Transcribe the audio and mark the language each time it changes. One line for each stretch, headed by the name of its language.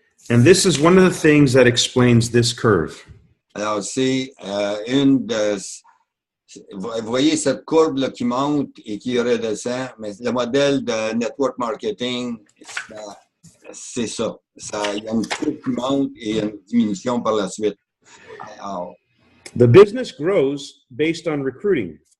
English: And this is one of the things that explains this curve.
French: Alors, c'est une de... Vous voyez cette courbe-là qui monte et qui redescend, mais le modèle de network marketing, c'est ça. Il y a une courbe qui monte et une diminution par la suite. Alors,
English: the business grows based on recruiting.